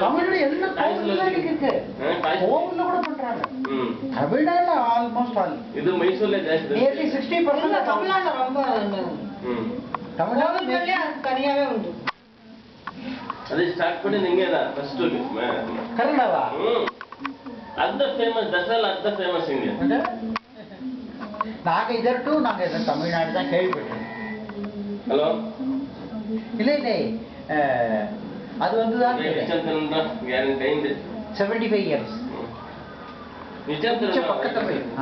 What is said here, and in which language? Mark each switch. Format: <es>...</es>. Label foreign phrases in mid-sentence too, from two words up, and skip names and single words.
<ta>தமிழ்நாடு எல்லாம் கோவில்ல இருக்கு. கோவில்ல கூட பண்றாங்க. தமிழ்நாடுல</ta> <en>almost all.</en> <ta>இது மைசூர்ல ஜாஸ்தி.</ta> <en>nearly 60%</en> <ta>தமிழ்நாடுல ரொம்ப தமிழ்நாடுல தனியாவே உண்டு. அது ஸ்டார்ட் பண்ணி நீங்க தான் ஃபர்ஸ்ட் கர்நாடகா.</ta> <kn>ಅದ ಫೇಮಸ್ ದಸರಾ ಅದ ಫೇಮಸ್ ಇಂಗೆ</kn> <ta>நாங்க இதற்கு நாங்க தமிழ்நாடு தான் கேள்விப்பட்டோம். ஹலோ இல்ல இல்ல அது வந்து தான்</ta> <kn>ಗ್ಯಾರಂಟಿ ಇದೆ</kn> <en>75 years</en> <kn>ನಿಜ</kn> <ta>பக்கத்துல போய்</ta>